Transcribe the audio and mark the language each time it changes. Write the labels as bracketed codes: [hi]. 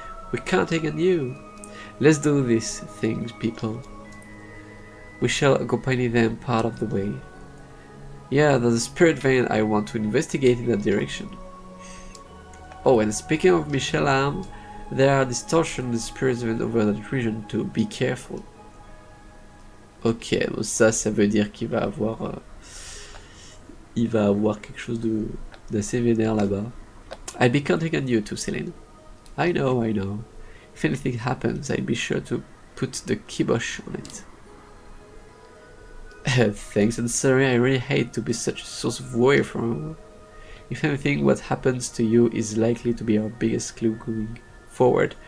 [en] We're counting on you. Let's do these things, people. We shall accompany them part of the way. Yeah, there's a spirit vein I want to investigate in that direction. Oh, and speaking of Mishelam, there are distortions in the spirit vein over that region too. Be careful. [fr] Ok, donc ça veut dire qu'il va avoir quelque chose d'assez vénère là-bas. [en] I'll be counting on you too, Celine. I know, I know. If anything happens, I'll be sure to put the kibosh on it. Thanks, and sorry, I really hate to be such a source of worry for you. If anything, what happens to you is likely to be our biggest clue going forward.